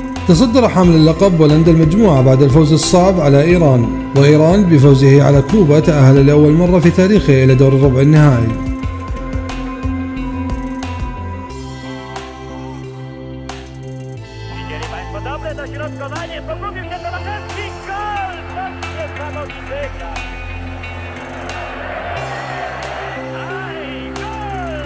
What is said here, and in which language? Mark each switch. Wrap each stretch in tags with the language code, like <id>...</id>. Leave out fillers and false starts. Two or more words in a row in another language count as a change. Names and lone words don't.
<ar>تصدر حامل اللقب بولندا المجموعة بعد الفوز الصعب على إيران، وإيران بفوزه على كوبا تأهل لأول مرة في تاريخه إلى دور الربع النهائي.</ar> <pl>Widzieli Państwo dobre dośrodkowanie, pogubił się Tomaszewski, gol! Coś niesamowitego! Aj, gol!</pl>